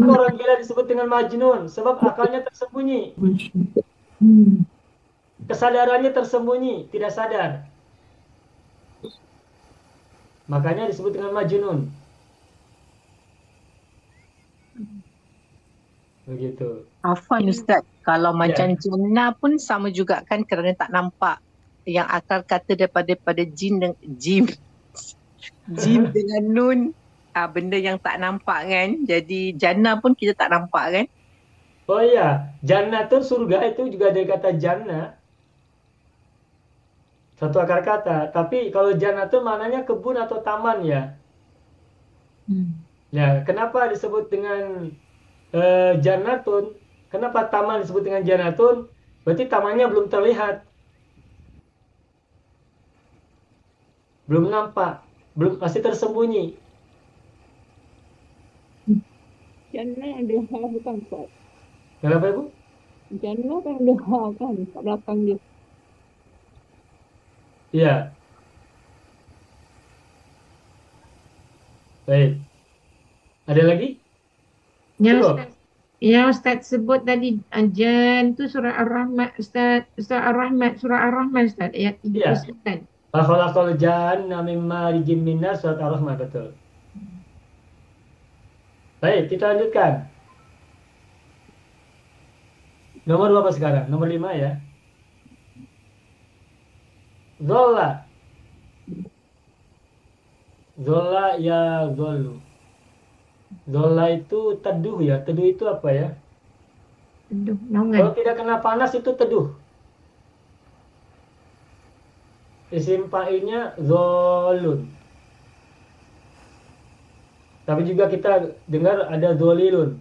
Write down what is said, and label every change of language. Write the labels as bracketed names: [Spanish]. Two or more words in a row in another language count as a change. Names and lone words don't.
[Indonesian] Orang gila disebut dengan majnun sebab akalnya tersembunyi, Hmm. kesadarannya tersembunyi, tidak sadar. Makanya disebut dengan majnun. Begitu. [Malay] Afwan Ustaz, kalau [Indonesian] Ya. [Malay] macam jannah pun sama juga kan kerana tak nampak. Yang akal kata daripada jin dengan jim. Jim dengan nun. Benda yang tak nampak kan. Jadi jannah pun kita tak nampak kan. [Indonesian] Oh iya, jannatun surga itu juga dari kata jannah. Satu akar kata. Tapi kalau jannatun maknanya kebun atau taman ya. Ya, kenapa disebut dengan jannatun? Kenapa taman disebut dengan jannatun? Berarti tamannya belum terlihat. Belum nampak. Masih tersembunyi. [Malay] Jannah yang dia ha bukan Ustaz. [Indonesian] Kenapa Ibu? [Malay] Jannah kan dia ha kan kat belakang dia. [Indonesian] Iya. Baik. Ada lagi? Ya Belum. [Malay] Ustaz. Ya Ustaz sebut tadi Jan tu surah Ar-Rahman Ustaz. Surah Ar-Rahman, surah Ar-Rahman Ustaz ayat 39. [Arabic] فخلق الجان من مارج من نار, [Indonesian] surat Ar-Rahman, betul. Baik, kita lanjutkan. Nomor berapa sekarang? Nomor 5 ya. Zolla. Zolla ya zollu. Zolla itu teduh ya. Teduh itu apa ya? Aduh, Kalau naungan. tidak kena panas itu teduh. Isim fa'ilnya zolun. Tapi juga kita dengar ada zolilun.